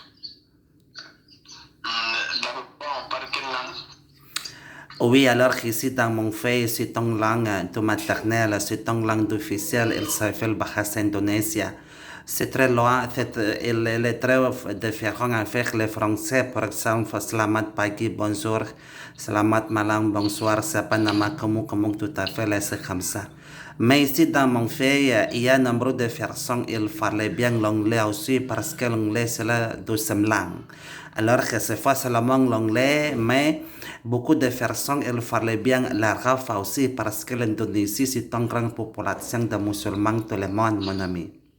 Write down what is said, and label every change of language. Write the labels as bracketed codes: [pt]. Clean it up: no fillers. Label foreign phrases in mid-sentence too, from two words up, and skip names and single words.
[fr] Là-bas, on parle quelle langue? Oui, alors ici dans mon pays, c'est ton langue de maternelle, c'est ton langue officielle, il s'appelle Bahasa Indonesia. C'est très loin, il est très différent avec le français, par exemple, [id] selamat pagi, bonjour, selamat malam, bonsoir, siapa nama kamu, [fr] tout à fait, c'est comme ça. Mais ici dans mon pays, il y a nombre de personnes, il fallait bien l'anglais aussi, parce que l'anglais c'est la deuxième langue. Alors que c'est pas seulement l'anglais, mais beaucoup de personnes, il fallait bien l'arabe aussi, parce que l'Indonésie c'est une grande population de musulmans tout le monde, mon ami.